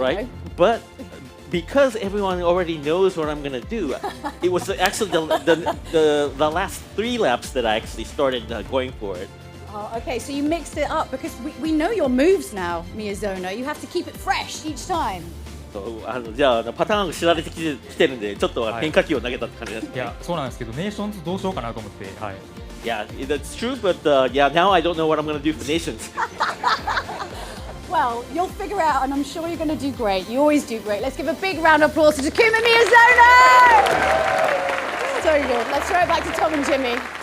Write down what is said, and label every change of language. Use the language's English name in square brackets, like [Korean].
[English] Right, but because everyone already knows what I'm gonna do, it was actually the last 3 laps that I actually started going for it. Oh, okay, so you mixed it up because we know your moves now, Miyazono. You have to keep it fresh each time. [Japanese] じゃあパターンが知られてきてるんでちょっと変化球を投げたって感じですね。いやそうなんですけど、ネーションズどうしようかなと思って。 [English] Yeah, that's true, but now I don't know what I'm gonna do for nations. Well, you'll figure out, and I'm sure you're going to do great. You always do great. Let's give a big round of applause to Takuma Miyazono! So good. Let's throw it back to Tom and Jimmy.